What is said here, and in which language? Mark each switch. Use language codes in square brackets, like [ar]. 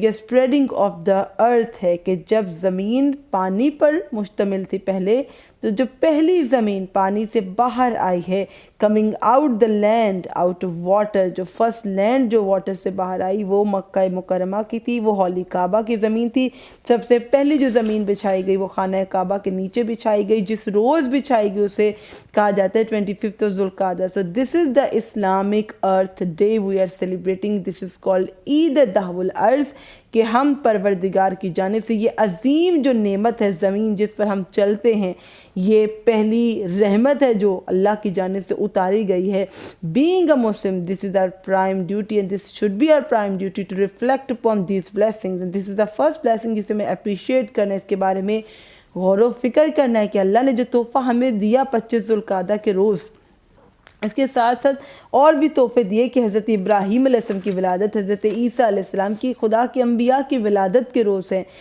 [ur] یہ [en] spreading of the earth [ur] ہے کہ جب زمین پانی پر مشتمل تھی پہلے، تو جو پہلی زمین پانی سے باہر آئی ہے، [en] coming out the land out of water, [ur] جو فرسٹ لینڈ جو واٹر سے باہر آئی وہ مکہ مکرمہ کی تھی، وہ ہولی کعبہ کی زمین تھی. سب سے پہلی جو زمین بچھائی گئی وہ خانہ کعبہ کے نیچے بچھائی گئی، جس روز بچھائی گئی اسے کہا جاتا ہے 25th of Zulqa'dah. [en] So this is the Islamic Earth Day we are celebrating. This is called [ur] Eid al-Dahw al-Arz، کہ ہم پروردگار کی جانب سے یہ عظیم جو نعمت ہے زمین جس پر ہم چلتے ہیں، یہ پہلی رحمت ہے جو اللہ کی جانب سے اتاری گئی ہے. [en] Being a Muslim, this is our prime duty, and this should be our prime duty to reflect upon these blessings. And this is the first blessing [ur] جسے میں اپریشیٹ کرنا ہے، اس کے بارے میں غور و فکر کرنا ہے کہ اللہ نے جو تحفہ ہمیں دیا 25 ذوالقعدہ کے روز، اس کے ساتھ ساتھ اور بھی تحفے دیے کہ حضرت ابراہیم علیہ السلام کی ولادت، حضرت عیسیٰ علیہ السلام کی، خدا کے انبیاء کی ولادت کے روز ہیں.